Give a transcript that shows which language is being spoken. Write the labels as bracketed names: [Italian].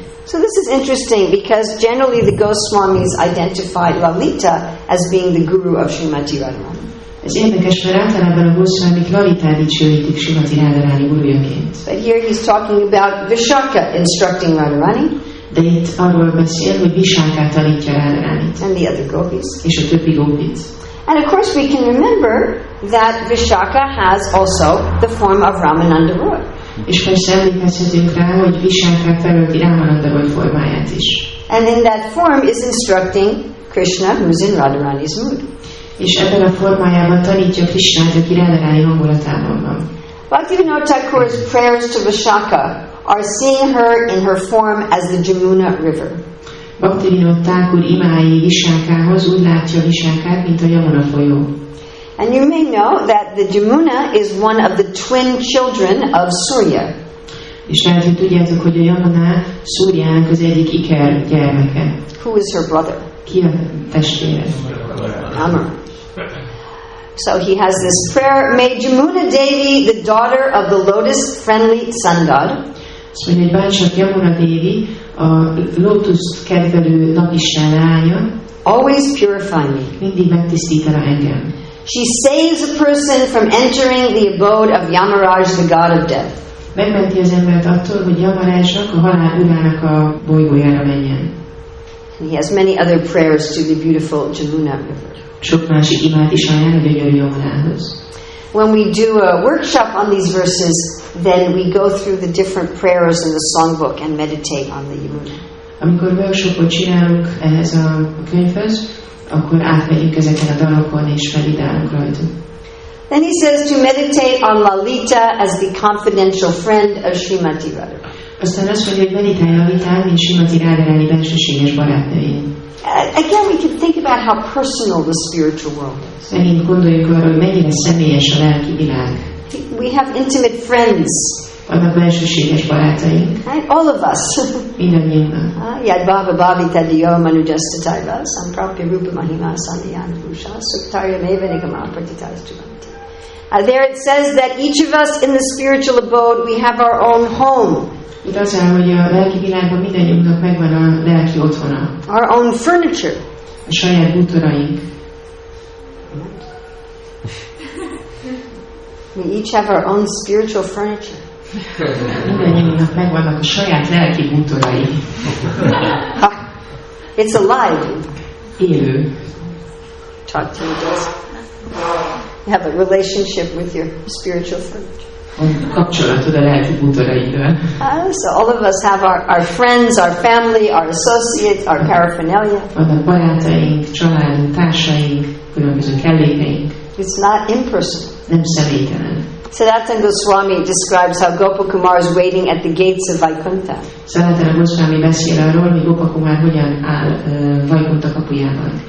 [English] So this is interesting because generally the Goswamis identify Lalita as being the guru of Srimati Radharani. [Hungarian] Ez érdekes, mert általában a Goswamik Lalitát dicsőítik Srimati Radharani gurujaként. [English] But here he's talking about Vishaka instructing Radharani. [Hungarian] De itt arról beszél, hogy Vishaka tanítja Radharanit. [English] And the other gopis. [Hungarian] És a többi gópit. [English] And of course we can remember that Vishaka has also the form of Ramananda Roy. [Hungarian] És persze emlékezhetünk rá, hogy Vishaka felölti Ramananda Roy formáját is. [English] And in that form is instructing Krishna, who's in Radharani's mood. [Hungarian] És ebben a formájában tanítja Krishnát, aki Radharani hangulatában van. [English] Bhaktivinoda Thakur's prayers to Vishaka are seeing her in her form as the Jamuna River. [Hungarian] Bhaktivinoda Thakur imái Vishakához úgy látja Vishakát, mint a Yamuna folyó. [English] And you may know that the Jamuna is one of the twin children of Surya. [Hungarian] És lehet, hogy tudjátok, hogy a Yamuna Szúrjának az egyik iker gyermeke. [English] Who is her brother? [Hungarian] Ki a testvére? Amar. [English] So he has this prayer, may Jamuna Devi, the daughter of the lotus-friendly sun god, [Hungarian] azt mondja, hogy bácsak Yamuna Devi, a lótuszt kedvelő napisten lánya, [English] always purify me. [Hungarian] Mindig megtisztítana engem. [English] She saves a person from entering the abode of Yamaraj, the god of death. [Hungarian] Megmenti az embert attól, hogy Yamarajnak, a halál urának a bolygójára menjen. [English] And he has many other prayers to the beautiful Jamuna River. [Hungarian] Sok másik imát is ajánl a gyönyörű Yamunához. [English] When we do a workshop on these verses, then we go through the different prayers in the songbook and meditate on the Yamuna. [Hungarian] Amikor workshopot csinálunk ehhez a könyvhöz, akkor átmegyünk ezeken a dalokon és meditálunk rajtuk. [English] Then he says to meditate on Lalita as the confidential friend of Srimati Radharani. [Hungarian] Aztán azt mondja, hogy meditálj Lalitán, mint Srimati Radharani bensőséges barátnőjén. [English] Again, we can think about how personal the spiritual world is. [Hungarian] Megint gondoljuk arra, hogy mennyire személyes a lelki világ. [English] We have intimate friends. [Hungarian] Vannak bensőséges barátaink. [English] Right? All of us. [Hungarian] Mindannyiunknak. [Sanskrit] Yad bhava bhavita diyo manujasthataiva samprapya rupa mahima sandiyan bhusha suktarya meva nigama pratitastuvanti. [English] There it says that each of us in the spiritual abode, we have our own home. [Hungarian] Itt az áll, hogy a lelki világban mindannyiunknak megvan a lelki otthona. [English] Our own furniture. [Hungarian] A saját bútoraink. [English] We each have our own spiritual furniture. [Hungarian] Mindannyiunknak megvannak a saját lelki bútorai. [English] It's alive. [Hungarian] Élő. [English] Talk to you, Jess. You have a relationship with your spiritual furniture. [Hungarian] Kapcsolatod a lelki bútoraiddal. [English] So all of us have our friends, our family, our associates, our paraphernalia. [Hungarian] Vannak barátaink, családunk, társaink, különböző kellékeink. [English] It's not impersonal. [Hungarian] Nem személytelen. [English] Sanatana Goswami describes how Gopakumar is waiting at the gates of Vaikuntha. [Hungarian] Sanatana Goswami beszél arról, hogy Gopakumar hogyan áll Vaikuntha kapujában.